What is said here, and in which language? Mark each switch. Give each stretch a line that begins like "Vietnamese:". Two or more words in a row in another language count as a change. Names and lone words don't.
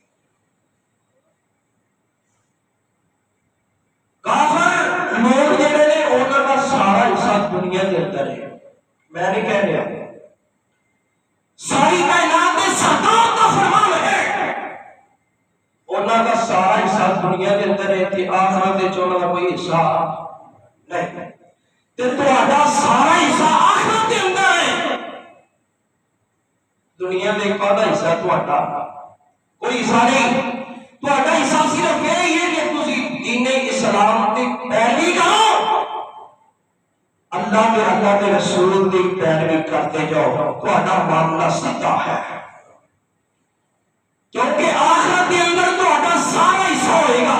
Punjabi: کافر لوگ جڑے نے انہاں دا سارا حصہ
Urdu: دنیا کے اندر ہے، میں نہیں کہہ رہا، ساری کائنات کے سردار کا فرمان ہے،
Punjabi: انہاں دا سارا حصہ
Urdu: دنیا کے اندر ہے
Punjabi: تے آخرت وچ انہاں دا کوئی حصہ نہیں، تے تہاڈا سارا حصہ
Urdu: آخرت کے اندر ہے۔ دنیا میں ایک آدھا حصہ
Punjabi: تہاڈا کوئی حصہ نہیں، تہاڈا حصہ صرف یہ ہے کہ تسی دین اسلام دی پیروی کرو، اللہ کے رسول دی پیروی کرتے جاؤ، تہاڈا معاملہ سیدھا ہے، کیونکہ آخرت کے اندر تہاڈا سارا حصہ ہوئے گا۔